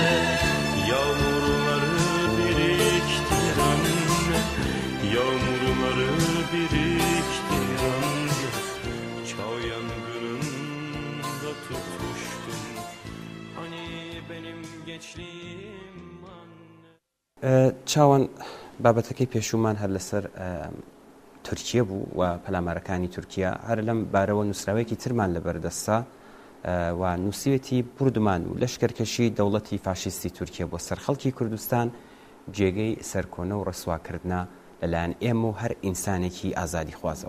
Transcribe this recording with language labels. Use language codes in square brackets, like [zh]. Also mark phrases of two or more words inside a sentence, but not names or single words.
[tr] Yağmurları biriktir anne, yağmurları biriktir anne. Çağ yangınında tutuştum. Hani benim gençliğim anne. [ckb] چاوان بابەتەکەی پێشومان هەر لەسەر تورکیە بوو و پەلامارەکانی تورکیا هەر لەم بارەوە نووسراوەیەکی ترمان لەبەردەستا و نووسیوێتی بوردمان و لەشکەرکەشی دەوڵەتی فاشیستی تورکیا بۆ سەر خەڵکی کوردستان جێگەی سەرکۆنە و ڕەسواکردنە لەلایەن ئێمە و هەر ئینسانێکی ئازادی خوازەوە.